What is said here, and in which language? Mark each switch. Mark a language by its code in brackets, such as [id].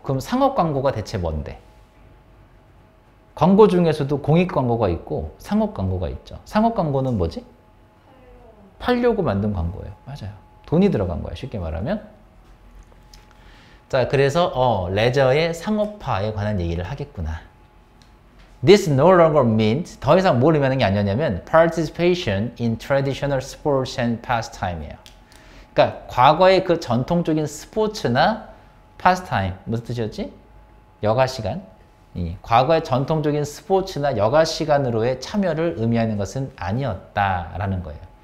[ko] 그럼 상업 광고가 대체 뭔데? 광고 중에서도 공익 광고가 있고 상업 광고가 있죠. 상업 광고는 뭐지? 팔려고 만든 광고예요. 맞아요. 돈이 들어간 거예요. 쉽게 말하면. 자, 그래서 레저의 상업화에 관한 얘기를 하겠구나. [en] This no longer means [ko] 더 이상 뭘 의미하는 게 아니냐면 [en] participation in traditional sports and pastime이에요. [ko] 그러니까 과거의 그 전통적인 스포츠나 파스타임 무슨 뜻이었지? 여가 시간. 과거의 전통적인 스포츠나 여가 시간으로의 참여를 의미하는 것은 아니었다라는 거예요.